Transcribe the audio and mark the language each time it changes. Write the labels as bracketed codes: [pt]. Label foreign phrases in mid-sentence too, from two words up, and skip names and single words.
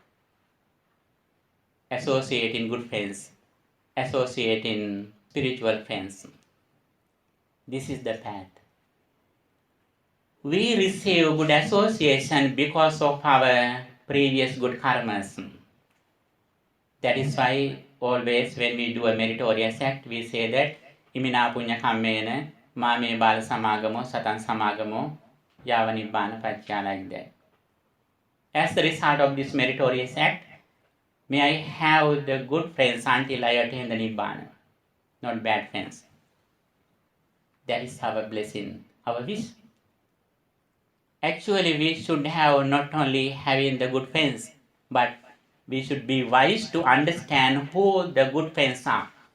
[en] Associating good friends, associating spiritual friends. This is the path. We receive good association because of our previous good karmas. That is why always when we do a meritorious act, we say that [pi] imina punya kammena mame bala samagamo satan samagamo yava nibbana pacca, [en] like that. As the result of this meritorious act, may I have the good friends until I attain the nibbana, not bad friends. That is our blessing, our wish. Actually, we should have not only having the good friends, but we should be wise to understand who the good friends are.